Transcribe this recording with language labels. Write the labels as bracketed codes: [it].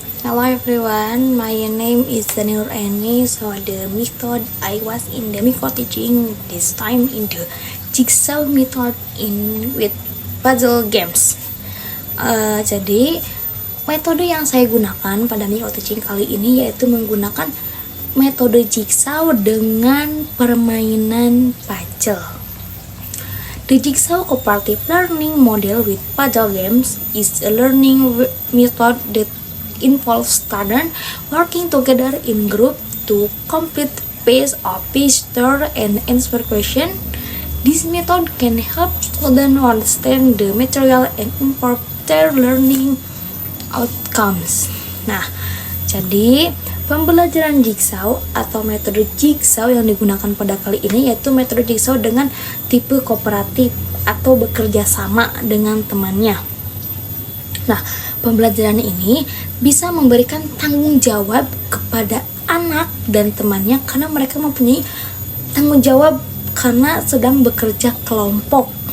[en] Hello everyone, my name is Daniel Eni. So the method I was in the method teaching this time in the jigsaw method in with puzzle games. [id] Jadi metode yang saya gunakan pada method teaching kali ini yaitu menggunakan metode jigsaw dengan permainan puzzle. [en] The jigsaw cooperative learning model with puzzle games is a learning method that involves students working together in group to complete piece of picture and answer question. This method can help students understand the material and improve their learning outcomes. [id] Nah, jadi pembelajaran jigsaw atau metode jigsaw yang digunakan pada kali ini yaitu metode jigsaw dengan tipe kooperatif atau bekerja sama dengan temannya. Nah, pembelajaran ini bisa memberikan tanggung jawab kepada anak dan temannya karena mereka mempunyai tanggung jawab karena sedang bekerja kelompok.